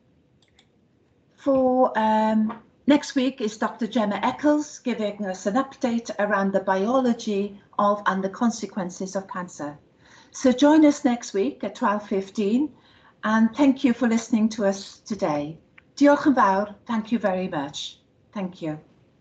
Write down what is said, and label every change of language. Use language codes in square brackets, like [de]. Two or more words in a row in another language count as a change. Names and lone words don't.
[en] For next week is Dr. Gemma Eccles giving us an update around the biology of and the consequences of cancer. So join us next week at 12:15, and thank you for listening to us today. [cy] Diolch yn fawr. [en] Thank you very much. Thank you.